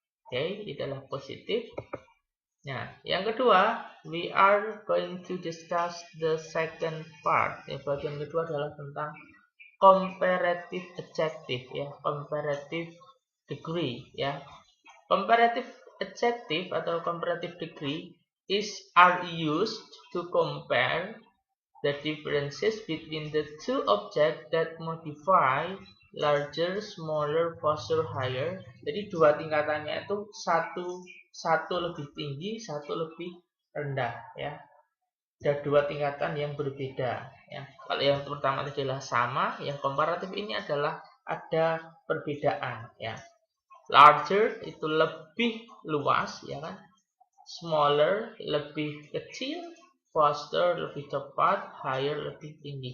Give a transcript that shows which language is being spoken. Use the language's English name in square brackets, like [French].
[Indonesian] Oke, itu adalah positif. Nah, yang kedua, [English] we are going to discuss the second part. [Indonesian] Ya, bagian kedua adalah tentang comparative adjective, ya, comparative degree, ya. [English] Comparative adjective atau comparative degree are used to compare the differences between the two objects that modify larger, smaller, faster, higher. [Indonesian] Jadi dua tingkatannya itu satu lebih tinggi, satu lebih rendah, ya. Ada dua tingkatan yang berbeda, ya. Kalau yang pertama adalah sama, yang komparatif ini adalah ada perbedaan, ya. Larger itu lebih luas, ya kan? Smaller lebih kecil, faster lebih cepat, higher lebih tinggi.